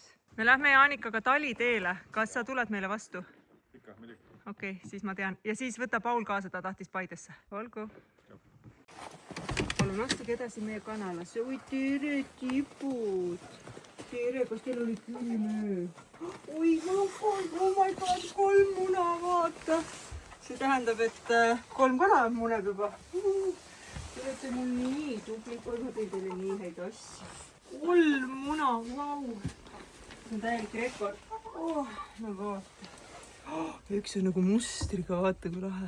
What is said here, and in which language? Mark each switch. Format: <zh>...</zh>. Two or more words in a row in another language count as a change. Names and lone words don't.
<et>Me lähme Jaanikaga taliteele. Kas sa tuled meile vastu? Ikka, muidugi. Okei, siis ma tean. Ja siis võta Paul kaasa, ta tahtis Paidesse. Olgu. Palun astuge edasi meie kanalasse. Oi, tere tipud. Tere, kas teil oli külme? Oi, mul on 3,</et> <en>oh my god,</en> <et>3 muna, vaata. See tähendab, et 3 kana muneb juba. Te olete mul nii tublid, kui ma tein teile nii häid asju. 3 muna, vau. See on täielik rekord. No vaata. Üks on nagu mustriga, vaata kui lahe.</et>